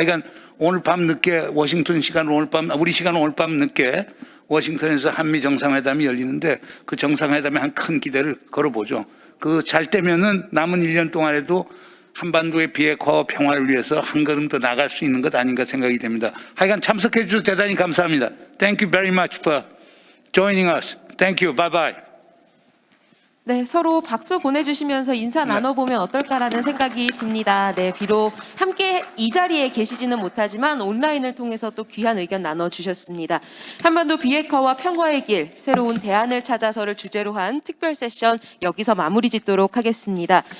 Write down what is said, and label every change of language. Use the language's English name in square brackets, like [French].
[Korean] 하여간 오늘 밤 늦게 워싱턴 시간 우리 시간 오늘 밤 늦게 워싱턴에서 한미 정상회담이 열리는데 그 정상회담에 한 큰 기대를 걸어보죠. 그 잘 되면은 남은 1년 동안에도 한반도의 비핵화와 평화를 위해서 한 걸음 더 나갈 수 있는 것 아닌가 생각이 됩니다. 하여간 참석해 주셔서 대단히 감사합니다. [English] Thank you very much for joining us. Thank you. Bye bye. [Korean] 네, 서로 박수 보내주시면서 인사 나눠보면 어떨까라는 생각이 듭니다. 네, 비록 함께 이 자리에 계시지는 못하지만 온라인을 통해서 또 귀한 의견 나눠주셨습니다. 한반도 비핵화와 평화의 길, 새로운 대안을 찾아서를 주제로 한 특별 세션 여기서 마무리 짓도록 하겠습니다.